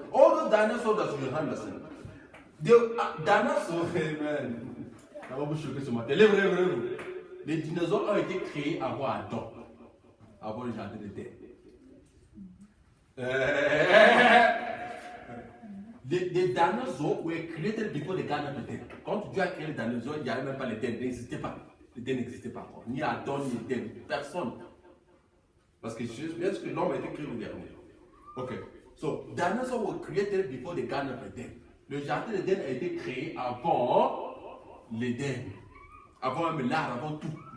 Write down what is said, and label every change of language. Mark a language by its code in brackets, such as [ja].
[en] All those dinosaurs that you understand. The dinosaurs, amen. [fr] Ça va vous choquer ce matin. Lève. Les dinosaures ont été créés avant Adam. Avant le jardin d'Éden. [en] The dinosaurs were created before the Garden of Eden. [fr] Quand Dieu a créé les dinosaures, il n'y avait même pas l'Éden. N'existait pas. L'Éden n'existait pas encore. Ni Adam, ni Éden. Personne. Parce que est-ce que l'homme a été créé le dernier? Ok. [en] So, dinosaurs were created before the Garden of Eden. [fr] Le jardin d'Éden a été créé avant l'Éden. Avant même l'art, avant tout.